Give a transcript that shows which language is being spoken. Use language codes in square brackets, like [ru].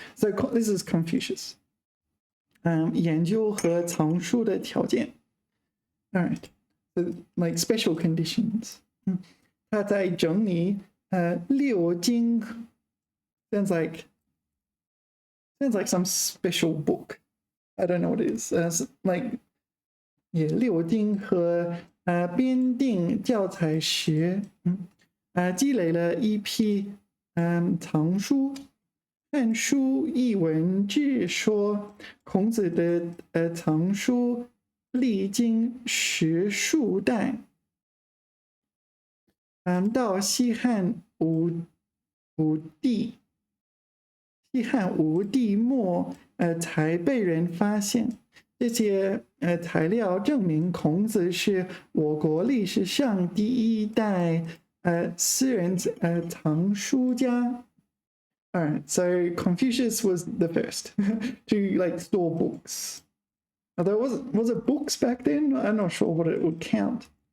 [en] So this is Confucius. [zh] 研究和藏书的条件。 [en] All right. So, like special conditions. [zh] 他在整理六经 [en] sounds like some special book. I don't know what it is. [zh] Like 六经和编定教材时，积累了一批藏书。汉书艺文志说，孔子的藏书历经十数代，到西汉武帝末，才被人发现。这些材料证明孔子是我国历史上第一代私人藏书家。 [en] All right, so Confucius was the first to like store books. Although was it books back then? I'm not sure what it would count.